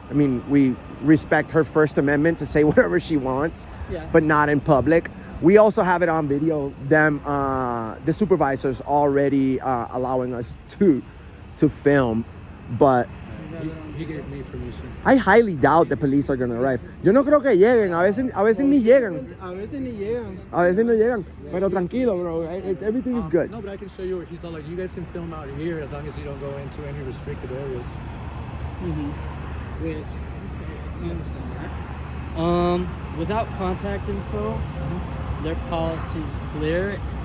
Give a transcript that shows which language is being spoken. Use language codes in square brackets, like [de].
[en] I mean, we respect her First Amendment to say whatever she wants, but not in public. We also have it on video, the supervisors already allowing us to film, but He gave me permission. I highly doubt the police are gonna arrive. [es] Yo no creo que lleguen, a veces ni llegan. A veces ni llegan. A veces no llegan, pero tranquilo, bro. [en] Everything is good. No, but I can show you where he's all like, you guys can film out here as long as you don't go into any restricted areas. Which, I understand that. Without contact info, their policy's clear.